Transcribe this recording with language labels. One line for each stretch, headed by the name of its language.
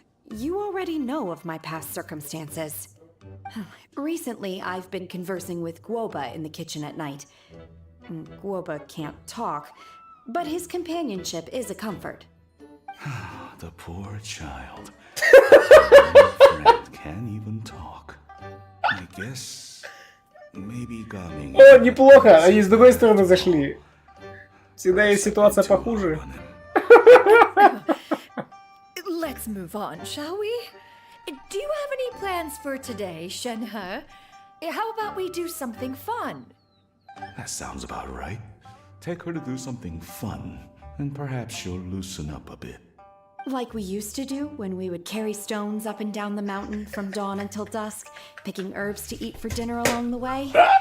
English: You already know of my past circumstances. Recently, I've been conversing with Guoba in the kitchen at night. Guoba can't talk, but his companionship is a comfort. The poor child. My friend can't even talk. I guess maybe Gaming.
Russian: О, неплохо! Они с другой стороны зашли. Всегда есть ситуация похуже.
English: Let's move on, shall we? Do you have any plans for today, Shenhe? How about we do something fun? That sounds about right. Take her to do something fun, and perhaps she'll loosen up a bit. Like we used to do when we would carry stones up and down the mountain from dawn until dusk, picking herbs to eat for dinner along the way.